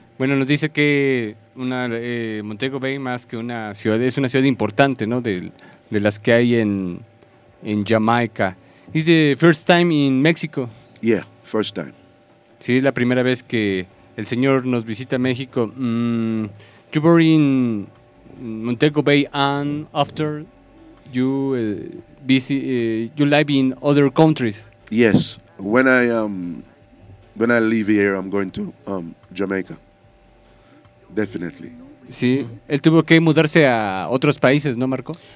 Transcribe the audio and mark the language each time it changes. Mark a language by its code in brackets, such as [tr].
[es] Bueno, nos dice que una Montego Bay más que una ciudad, es una ciudad importante, ¿no? De las que hay en Jamaica. [en] Is the first time in Mexico? Yeah, first time. [es] Sí, la primera vez que el señor nos visita a México. [en] You were in Montego Bay and after you you live in other countries. Yes, when I leave here, I'm going to Jamaica. Definitely. [es] Sí, él tuvo que mudarse a otros países, ¿no, Marco?